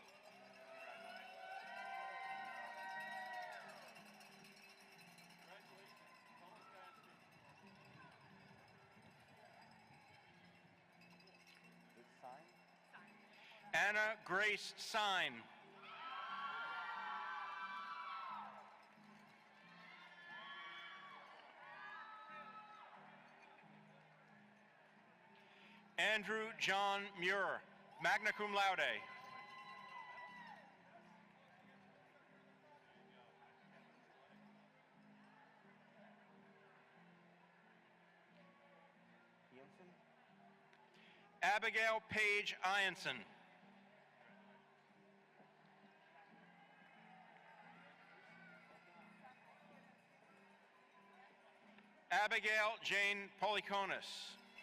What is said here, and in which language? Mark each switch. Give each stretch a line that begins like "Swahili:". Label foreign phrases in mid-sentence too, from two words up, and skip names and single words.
English: Anna Grace Sign. Andrew John Muir,
Latin: magna cum laude.
English: Abigail Page Ianson. Abigail Jane Polikonis.